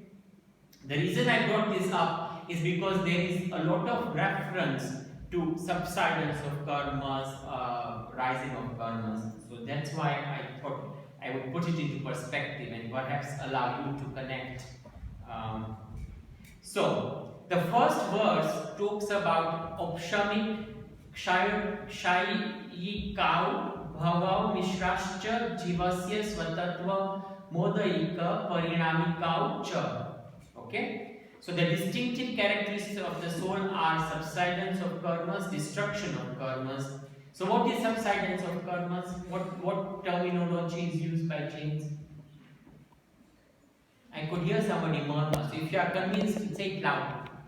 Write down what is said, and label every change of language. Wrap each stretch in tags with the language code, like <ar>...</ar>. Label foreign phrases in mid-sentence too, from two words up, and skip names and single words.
<en>The reason I brought this up is because there is a lot of reference to subsidence of karmas, rising of karmas. So that's why I thought I would put it into perspective and perhaps allow you to connect. So the first verse talks about</en> <sa>औपशमिक, क्षायि कौ, भावौ मिश्रश्च, जीवस्य स्वतत्त्व, मौदयिक, पारिणामिकौ च.</sa> <en>Okay? So the distinctive characteristics of the soul are subsidence of karmas, destruction of karmas. So what is subsidence of karmas? What terminology is used by James? I could hear somebody murmur. So if you are convinced, say it loud.</en>